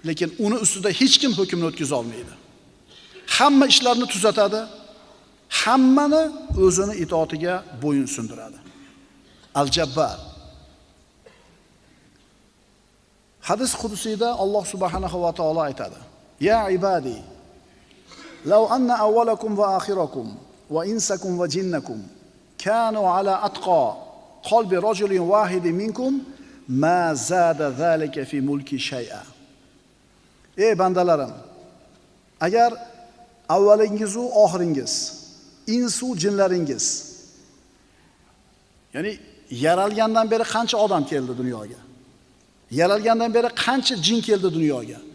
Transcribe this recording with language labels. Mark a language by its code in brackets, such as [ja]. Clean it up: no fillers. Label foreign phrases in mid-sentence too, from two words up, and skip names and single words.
[uz] lekin uni ustida hech kim hukmni o'tkaza olmaydi. Hamma ishlarni tuzatadi, hammani o'zini itoatiga bo'yin sundiradi. Al-Jabbar. Hadis qudusiyda Alloh subhanahu va taolo aytadi: [ar] "يا عبادي، لو أن أولكم وآخركم وإنسكم وجنكم كانوا على أتقى قلب رجل واحد منكم ما زاد ذلك في ملكي شيئا." [uz] Ey bandalarim, agar avvalingiz va oxiringiz, insu jinlaringiz, ya'ni yaralgandan beri qancha odam keldi dunyoga? Yaralgandan beri qancha jin keldi dunyoga?